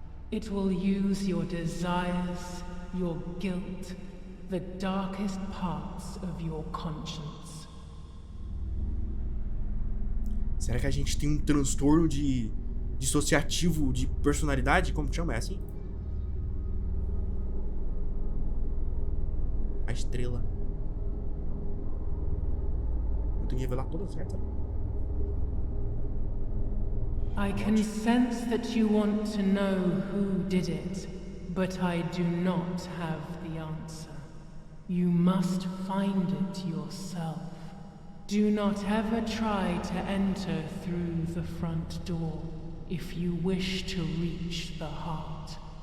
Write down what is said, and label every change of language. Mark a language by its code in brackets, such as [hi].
[en] It will use your desires, your guilt, the darkest parts of your conscience. [pt] Será que a gente tem um transtorno dissociativo de personalidade? Como que chama? É assim? A estrela. Eu tenho que revelar todas certas. [en] I can sense that you want to know who did it, but I do not have the answer. You must find it yourself. Do not ever try to enter through the front door if you wish to reach the heart.